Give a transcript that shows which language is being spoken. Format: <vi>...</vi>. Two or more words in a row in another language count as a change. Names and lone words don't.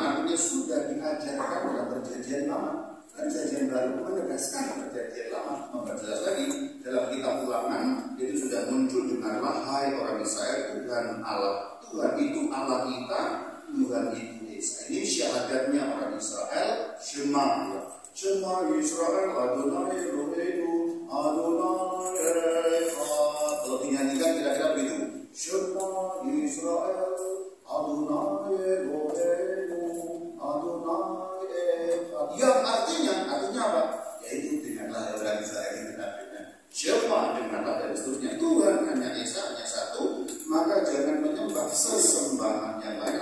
<id>Artinya sudah diajarkan dalam Perjanjian Lama. Perjanjian Baru menegaskan Perjanjian Lama, memperjelas lagi dalam kitab Ulangan itu sudah muncul dengarlah hai orang Israel, Tuhan Allah, Tuhan itu Allah kita, Tuhan itu Esa. Ini syahadatnya orang Israel, Shema ya.</id> <he>שמע ישראל, אדוני אלוהינו, אדוני אחד.</he> <id>Kalau dinyanyikan kira-kira begitu.</id> <he>שמע ישראל, אדוני אלוהינו, אדוני אחד.</he> <id>Yang artinya apa? Yaitu dengarlah orang Israel itu artinya. Shema dengarlah dan seterusnya. Tuhan hanya Esa, hanya satu. Maka jangan menyembah sesembahan yang lain.</id>